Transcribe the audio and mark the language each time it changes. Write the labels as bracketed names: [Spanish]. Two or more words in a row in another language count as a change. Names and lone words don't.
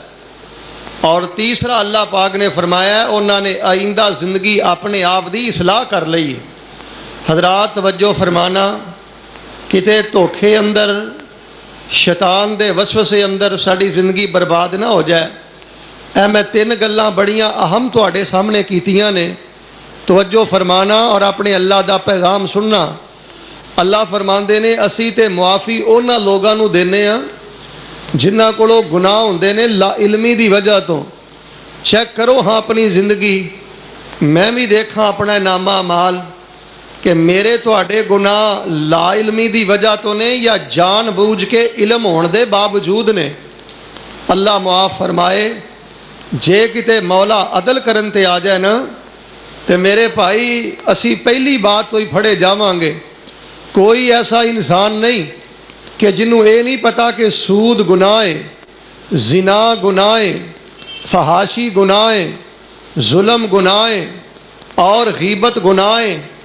[Punjabi] اور تیسرا اللہ پاک نے فرمایا انہوں نے آئندہ زندگی اپنے آپ دی اصلاح کر لی۔ حضرات توجہ فرمانا، کتے دھوکھے اندر، شیطان دے وسوسے اندر ساری زندگی برباد نہ ہو جائے۔ میں تین گلاں بڑیاں اہم تواڈے سامنے کیتیاں نے، توجہ فرمانا اور اپنے اللہ دا پیغام سننا۔ اللہ فرماندے نے اسی تے معافی انہاں لوگاں نو دینے ہاں جنہاں کولوں گناہ ہوندے نے لا علمی دی وجہ تو۔ چیک کرو ہاں اپنی زندگی، میں بھی دیکھاں اپنا نامہ اعمال کہ میرے تواڈے گناہ لا علمی دی وجہ تو نے یا جان بوجھ کے علم ہون دے باوجود نے۔ اللہ معاف فرمائے، جے کتے مولا عدل کرن تے آ جائے نا تے میرے بھائی اسی پہلی بات تو ہی پھڑے جاواں گے۔ کوئی ایسا انسان نہیں کہ جنہوں اے نہیں پتا کہ سود گناہ ہے، زنا گناہ ہے، فحاشی گناہ ہے، ظلم گناہ ہے اور غیبت گناہ ہے۔